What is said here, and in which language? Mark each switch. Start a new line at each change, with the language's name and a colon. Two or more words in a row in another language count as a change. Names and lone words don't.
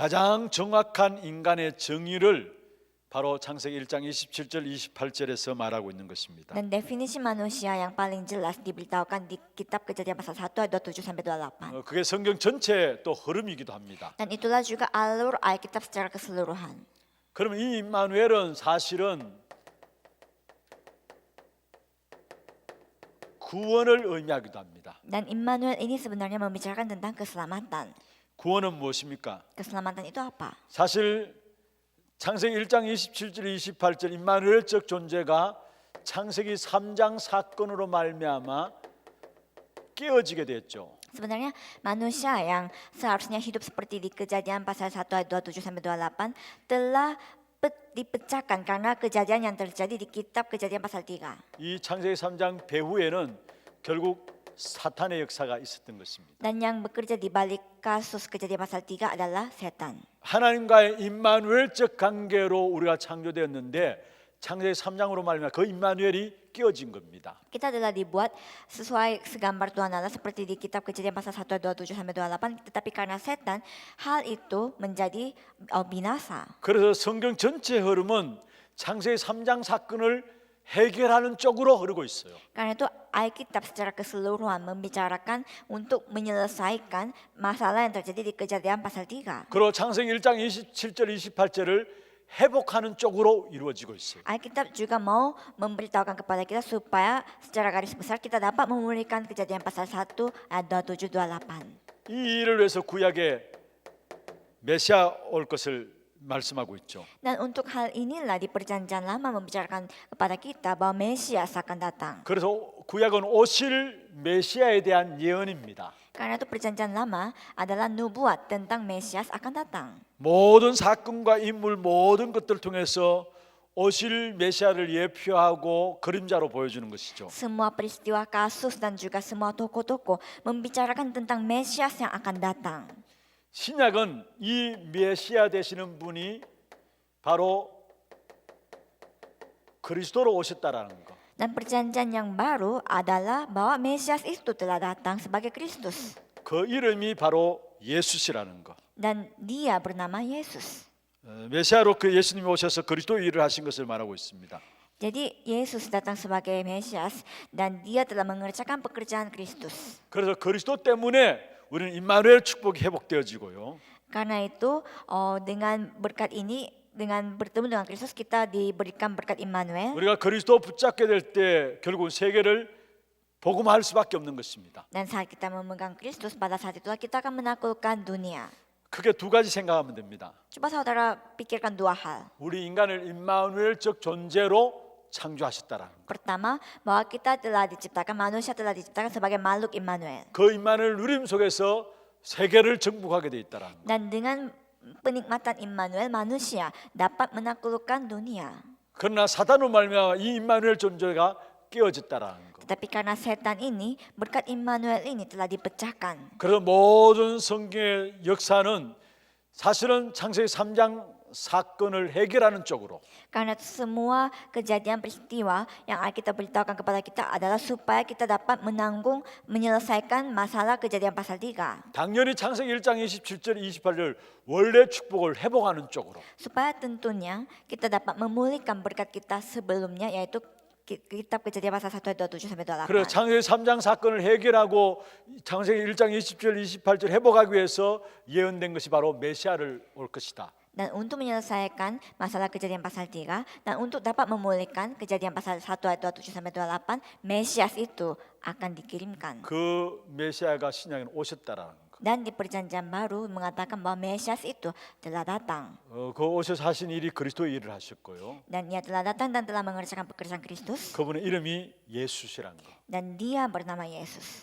Korean: 가장 정확한 인간의 정의를 바로 창세기 1장 27절 28절에서 말하고 있는 것입니다.
Indonesian: Dan definisi manusia yang paling jelas diberitahukan di kitab Kejadian pasal 1 ayat 27 sampai 28.
Korean: 그게 성경 전체의 또 흐름이기도 합니다.
Indonesian: Dan itulah juga alur Alkitab secara keseluruhan.
Korean: 그러면 이 임마누엘은 사실은 구원을 의미하기도 합니다.
Indonesian: Dan Immanuel ini sebenarnya membicarakan tentang keselamatan.
Korean: 구원은 무엇입니까?
Indonesian: Keselamatan itu apa?
Korean: 사실 창세기 1장 27절 28절 임마누엘적 존재가 창세기 3장 사건으로 말미암아 깨어지게 됐죠.
Indonesian: Sebenarnya manusia yang seharusnya hidup seperti di Kejadian pasal 1 ayat 27 sampai 28 telah dipecahkan karena kejadian yang terjadi di kitab Kejadian pasal 3.
Korean: 이 창세기 3장 배후에는 결국 사탄의 역사가 있었던 것입니다.
Indonesian: Dan yang bekerja di balik kasus Kejadian pasal 3 adalah setan.
Korean: 하나님과의 임마누엘적 관계로 우리가 창조되었는데 창세기 3장으로 말하면 그 임마누엘이 깨어진 겁니다.
Indonesian: Kita adalah dibuat sesuai segambar Tuhan Allah seperti di kitab Kejadian pasal 1 ayat 27 sampai 28, tetapi karena setan hal itu menjadi binasa.
Korean: 그래서 성경 전체 흐름은 창세기 3장 사건을 해결하는 쪽으로 흐르고 있어요.
Indonesian: Karena itu Alkitab secara keseluruhan membicarakan untuk menyelesaikan masalah yang terjadi di Kejadian pasal 3.
Korean: 그리고 창세기 1장 27절 28절을 회복하는 쪽으로 이루어지고 있어요.
Indonesian: Alkitab juga mau memberitahukan kepada kita supaya secara garis besar kita dapat memulihkan Kejadian pasal 1 ayat 27 28.
Korean: 이 일을 위해서 구약에 메시아 올 것을 말씀하고 있죠.
Indonesian: Dan untuk hal inilah di perjanjian lama membicarakan kepada kita bahwa Mesias akan datang.
Korean: 그래서 구약은 오실 메시아에 대한 예언입니다.
Indonesian: Karena itu perjanjian lama adalah nubuat tentang Mesias akan datang.
Korean: 모든 사건과 인물 모든 것들을 통해서 오실 메시아를 예표하고 그림자로 보여주는 것이죠.
Indonesian: Semua peristiwa kasus dan juga semua tokoh-tokoh membicarakan tentang Mesias yang akan datang.
Korean: 신약은 이 메시아 되시는 분이 바로 그리스도로 오셨다라는 거.
Indonesian: Dan perjanjian yang baru adalah bahwa Mesias itu telah datang sebagai Kristus.
Korean: 그 이름이 바로 예수시라는 거.
Indonesian: Dan dia bernama Yesus.
Korean: 메시아로 그 예수님이 오셔서 그리스도 일을 하신 것을 말하고 있습니다.
Indonesian: Jadi Yesus datang sebagai Mesias dan dia telah mengerjakan pekerjaan Kristus.
Korean: 그래서 그리스도 때문에 우리는 임마누엘 축복이 회복되어지고요.
Indonesian: Karena itu dengan berkat ini, dengan bertemu dengan Kristus kita diberikan berkat Immanuel.
Korean: 우리가 그리스도 붙잡게 될 때 결국 세계를 복음화할 수밖에 없는 것입니다.
Indonesian: Dan saat kita memegang Kristus, pada saat itulah kita akan menaklukkan dunia.
Korean: 크게 두 가지 생각하면 됩니다.
Indonesian: Coba saudara pikirkan dua hal.
Korean: 우리 인간을 임마누엘적 존재로 창조하셨다라는 것.
Indonesian: Pertama, bahwa kita telah diciptakan, manusia telah diciptakan sebagai makhluk Immanuel.
Korean: 그 임마누엘 누림 속에서 세계를 정복하게 돼 있다라는 것.
Indonesian: Dan dengan penikmatan Immanuel, manusia dapat menaklukkan dunia.
Korean: 그러나 사단으로 말미암아 이 임마누엘 존재가 깨어졌다라는 것.
Indonesian: Tetapi karena setan ini, berkat Immanuel ini telah dipecahkan.
Korean: 그래서 모든 성경의 역사는 사실은 창세기 3장 사건을 해결하는 쪽으로
Indonesian: Karena semua kejadian peristiwa yang Alkitab beritahukan kepada kita adalah supaya kita dapat menanggung, menyelesaikan masalah kejadian pasal 3.
Korean: 당연히 창세기 1장 27절 28절 원래 축복을 회복하는 쪽으로
Indonesian: Supaya tentunya kita dapat memulihkan berkat kita sebelumnya, yaitu kitab kejadian pasal 1 ayat 27 sampai 28.
Korean: 그래서 창세기 3장 사건을 해결하고 창세기 1장 27절 28절 회복하기 위해서 예언된 것이 바로 메시아를 올 것이다.
Indonesian: Dan untuk menyelesaikan masalah kejadian pasal 3 dan untuk dapat memulihkan kejadian pasal 1 ayat 27 sampai 28, Mesias itu akan dikirimkan.
Korean: 그 메시아가 신약에 오셨다라는 거.
Indonesian: Dan di perjanjian baru mengatakan bahwa Mesias itu telah datang.
Korean: 그 오셔서 하신 일이 그리스도의 일을 하셨고요.
Indonesian: Dan ia telah datang dan telah mengerjakan pekerjaan Kristus.
Korean: 그분의 이름이 예수시라는 거.
Indonesian: Dan dia bernama Yesus.